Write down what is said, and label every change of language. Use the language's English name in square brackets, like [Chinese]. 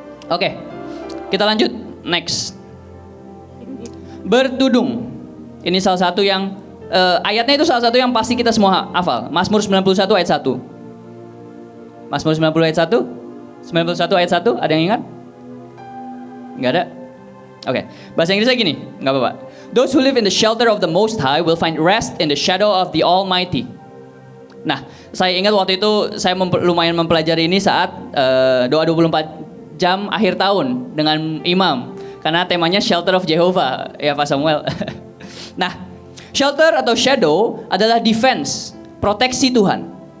[Indonesian] Oke, kita lanjut. Next. Bertudung. Ini salah satu yang ayatnya itu salah satu yang pasti kita semua hafal. Mazmur 91 ayat 1. Mazmur 90 ayat 1? 91 ayat 1, ada yang ingat? Enggak ada? Oke, bahasa Inggrisnya gini, enggak apa-apa. [English] Those who live in the shelter of the Most High will find rest in the shadow of the Almighty. [Indonesian] Nah, saya ingat waktu itu saya lumayan mempelajari ini saat doa 24 jam akhir tahun dengan imam. Karena temanya Shelter of Jehovah, ya Pak Samuel. Nah, Shelter atau shadow adalah defense, proteksi Tuhan.